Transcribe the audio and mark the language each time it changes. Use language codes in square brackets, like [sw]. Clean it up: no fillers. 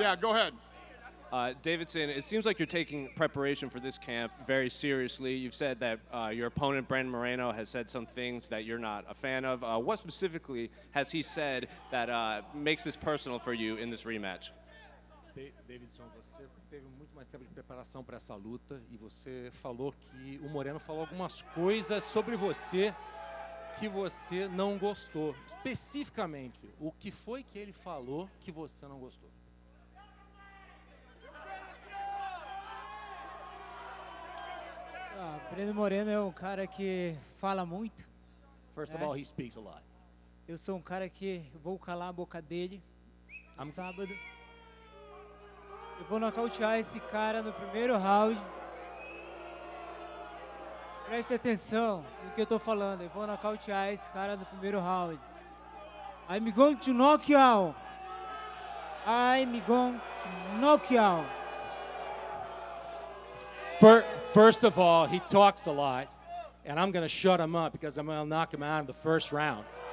[en] Yeah, go ahead. Davidson, it seems like you're taking preparation for this camp very seriously. You've said that your opponent, Brandon Moreno, has said some things that you're not a fan of. What specifically has he said that makes this personal for you in this rematch? [pt] Davidson, você teve muito mais tempo de preparação para essa luta e você falou que o Moreno falou algumas coisas sobre você que você não gostou. Especificamente, o que foi que ele falou que você não gostou? Breno Moreno é um cara que fala muito. [en] First of all, he speaks a lot. [pt] Eu sou um cara que vou calar a boca dele no sábado. Eu vou nocautear esse cara no primeiro round. Preste atenção no que eu tô falando. Eu vou nocautear esse cara no primeiro round. [en] I'm going to knock you out. I'm going to knock you out. First of all, he talks a lot, and I'm going to shut him up because I'm going to knock him out in the first round.